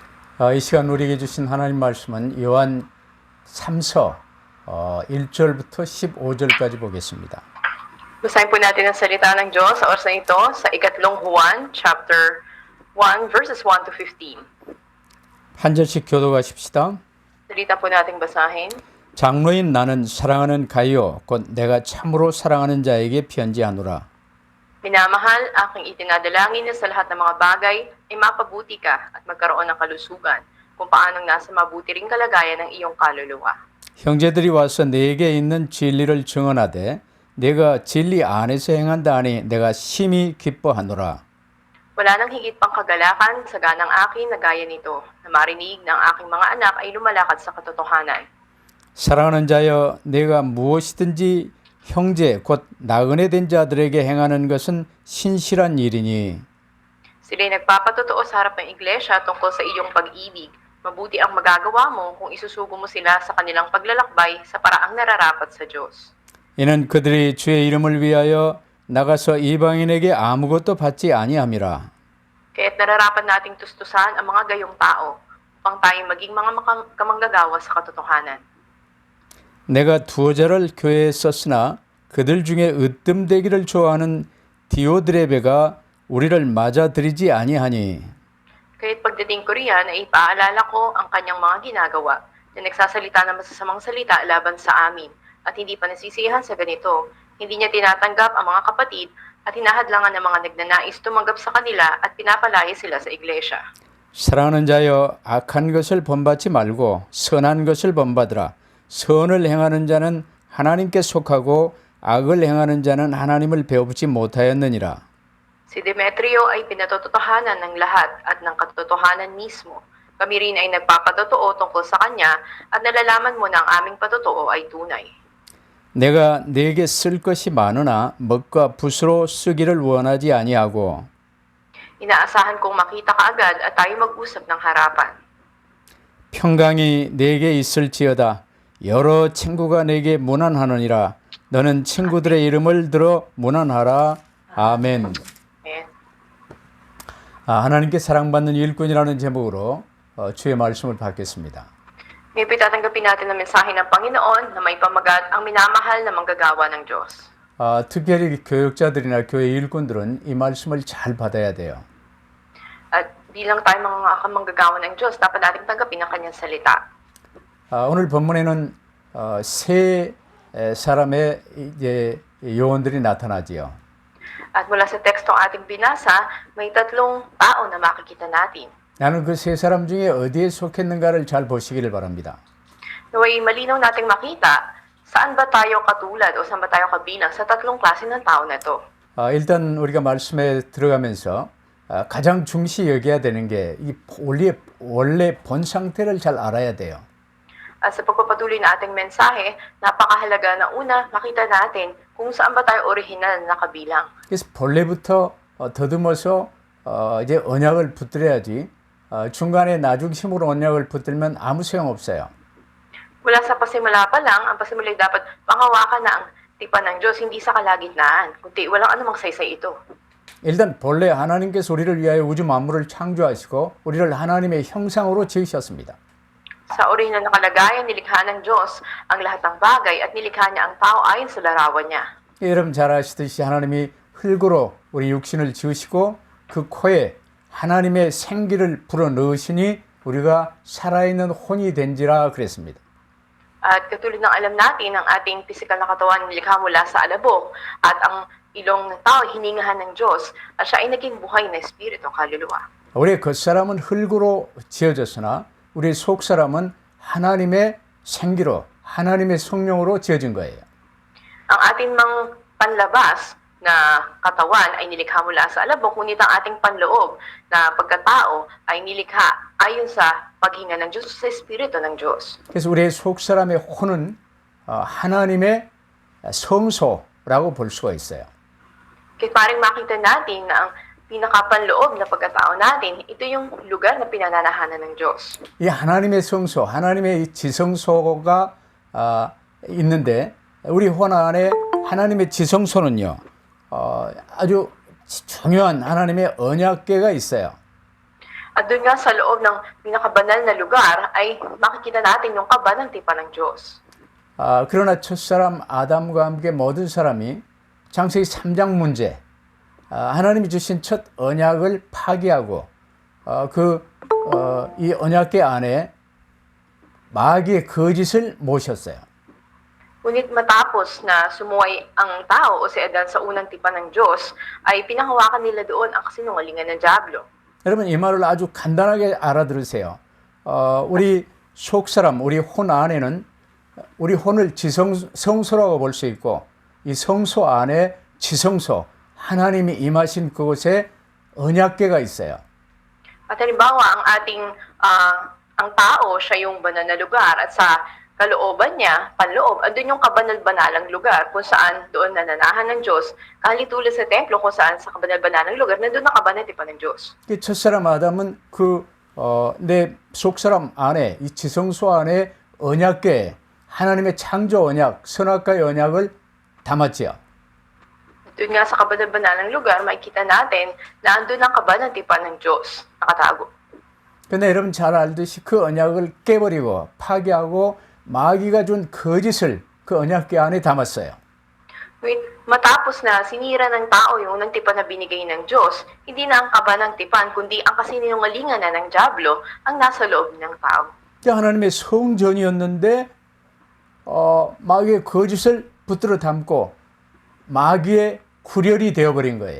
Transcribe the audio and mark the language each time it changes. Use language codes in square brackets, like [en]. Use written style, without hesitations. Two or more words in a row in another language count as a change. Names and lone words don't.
[ko] 이 시간 우리에게 주신 하나님 말씀은 요한 3서 1절부터 15절까지 보겠습니다. [tl] Basahin po natin ang salita ng Diyos sa oras na ito sa ikatlong Juan, [en] chapter 1, verses 1 to 15. [ko] 한 절씩 교독하십시다. [tl] Salita po nating basahin. [ko] 장로인 나는 사랑하는 가이오 곧 내가 참으로 사랑하는 자에게 편지하노라. [tl] Minamahal, aking itinadalangin na sa lahat ng mga bagay ay mapabuti ka at magkaroon ng kalusugan kung paanong nasa mabuti ring kalagayan ng iyong kaluluwa. [ko] 형제들이 와서 내게 있는 진리를 증언하되 내가 진리 안에서 행한다 하니 내가 심히 기뻐하노라. [tl] Wala nang higit pang kagalakan sa ganang akin na gaya nito, na marinig ng aking mga anak ay lumalakad sa katotohanan. [ko] 사랑하는 자여 내가 무엇이든지 형제 곧 나그네 된 자들에게 행하는 것은 신실한 일이니 [tl] Sila'y nagpapatotoo sa harap ng iglesia tungkol sa iyong pag-ibig. Mabuti ang magagawa mo kung isusugo mo sila sa kanilang paglalakbay sa paraang nararapat sa Diyos. [ko] 이는 그들이 주의 이름을 위하여 나가서 이방인에게 아무것도 받지 아니함이라. [tl] Kaya't nararapat nating tustusan ang mga gayong tao upang tayo maging mga kamanggagawa sa katotohanan. [ko] 내가 두어 자를 교회에 썼으나 그들 중에 으뜸되기를 좋아하는 디오드레베가 우리를 맞아들이지 아니하니 [tl] Kaya't pagdating ko riyan ay ipaalala ko ang kanyang mga ginagawa na nagsasalita ng masasamang salita laban sa amin at hindi pa nasisiyahan sa ganito. Hindi niya tinatanggap ang mga kapatid at hinahadlangan ng mga nagnanais tumanggap sa kanila at pinapalaya sila sa iglesia. [ko] 사랑하는 자여 악한 것을 본받지 말고 선한 것을 본받으라. 선을 행하는 자는 하나님께 속하고 악을 행하는 자는 하나님을 배우지 못하였느니라. [tl] Si Demetrio ay pinatotohanan ng lahat at ng katotohanan mismo. Kami rin ay nagpapatotoo tungkol sa kanya at nalalaman mo na ang aming patotoo ay tunay. [ko] 내가 네게 쓸 것이 많으나 먹과 붓으로 쓰기를 원하지 아니하고 [tl] Inaasahan kong makita ka agad at tayo mag-usap ng harapan. [ko] 평강이 네게 있을지어다. 여러 친구가 네게 문안하느니라. 너는 친구들의 이름을 들어 문안하라. 아멘. [tl] Amen. [ko] 하나님께 사랑받는 일꾼이라는 제목으로 주의 말씀을 받겠습니다. [tl] Ngayon tatanggapin natin ang mensahe ng Panginoon na may pamagat ang minamahal na manggagawa ng Diyos. [ko] 특별히 교육자들이나 교회 일꾼들은 이 말씀을 잘 받아야 돼요. [tl] At bilang tayo mga kamanggagawa ng Diyos, dapat natin tanggapin ang kanyang salita. [ko] 오늘 본문에는 세 사람의 이제 요원들이 나타나지요. [tl] At mula sa tekstong ating binasa, may tatlong tao na makikita natin. [ko] 나는 그 세 사람 중에 어디에 속했는가를 잘 보시기를 바랍니다. [tl] Naway malinaw nating makita saan ba tayo katulad o saan ba tayo kabilang sa tatlong klase ng tao na ito. [ko] 일단 우리가 말씀에 들어가면서 가장 중시 여겨야 되는 게 이 원래 본 상태를 잘 알아야 돼요. [tl] At sa pagpapatuloy na ating mensahe, napakahalaga na una makita natin kung saan ba tayo orihinal na kabilang. [ko] 그래서 본래부터 더듬어서 이제 언약을 붙들어야지 중간에 나중심으로 언약을 붙들면 아무 소용 없어요. [tl] Mula sa pasimula pa lang, ang pasimula dapat panghawakan na ang tipan ng Diyos, hindi sa kalagitnaan, kundi walang anumang saysay ito. [ko] 일단 본래 하나님께서 우리를 위하여 우주 만물을 창조하시고 우리를 하나님의 형상으로 지으셨습니다. [tl] Sa orihinal na kalagayan, nilikha ng Diyos ang lahat ng bagay at nilikha niya ang tao ayon sa larawan niya. [ko] 여러분 잘 아시듯이 하나님이 흙으로 우리 육신을 지으시고 그 코에 하나님의 생기를 불어넣으시니 우리가 살아있는 혼이 된지라 그랬습니다. [tl] At katulad ng alam natin, ang ating pisikal na katawan nilikha mula sa alabok at ang ilong ng tao hiningahan ng Diyos at siya ay naging buhay na espiritu, kaluluwa. [ko] 우리의 겉사람은 흙으로 지어졌으나 우리 속사람은 하나님의 생기로 하나님의 성령으로 지어진 거예요. [tl] Ang ating mang panlabas na katawan ay nilikha mula sa alabok, ngunit ang ating panloob na pagkatao ay nilikha ayon sa paghinga ng Diyos sa espiritu ng Diyos. [ko] 그래서 우리의 속사람의 혼은 하나님의 성소라고 볼 수가 있어요. [tl] Kaya parang makita natin na ang pinakapanloob na pagkatao natin, ito yung lugar na pinananahanan ng Diyos. [ko] 이 하나님의 성소, 하나님의 지성소가 있는데 우리 혼 안에 하나님의 지성소는요. 아주 중요한 하나님의 언약궤가 있어요. [tl] At doon nga sa loob ng pinakabanal na lugar ay makikita natin yung kaba ng tipan ng Diyos. [ko] 그러나 첫사람 아담과 함께 모든 사람이 창세기 3장 문제, 하나님이 주신 첫 언약을 파기하고 이 언약궤 안에 마귀의 거짓을 모셨어요. [tl] Ngunit matapos na sumuway ang tao o si Adan sa unang tipan ng Diyos, ay pinahawakan nila doon ang kasinungalingan ng Diablo. [ko] 여러분 이 말을 아주 간단하게 알아들으세요. 우리 속사람, 우리 혼 안에는 우리 혼을 성소라고 볼 수 있고 이 성소 안에 지성소, 하나님이 임하신 그곳에 언약궤가 있어요. [tl] At halimbawa, ang tao, siya yung banal na lugar at sa kalooban niya, panloob, andun yung kabanal-banalang lugar kung saan doon nananahan ng Diyos, kahalitulad sa templo kung saan sa kabanal-banalang lugar, nandun nakabanal tipan ng Diyos. [ko] 첫사람 아담은 내 속사람 안에 이 지성소 안에 언약궤, 하나님의 창조 언약, 선악과의 언약을 담았지요. [tl] Doon nga sa kabanal-banalang lugar, makikita natin na andun ang kabanal tipan ng Diyos, nakatago. [ko] 근데 여러분 잘 알듯이 그 언약을 깨버리고 파괴하고 마귀가 준 거짓을 그 언약궤 안에 담았어요. [tl] Matapos na sinira ng tao yung unang tipan na binigay ng Diyos, hindi na ang kaba ng tipan, kundi ang kasinungalingan na ng Diablo ang nasa loob ng tao. [ko] 하나님의 성전이었는데 마귀의 거짓을 붙들어 담고 마귀의 구렬이 되어버린 거예요.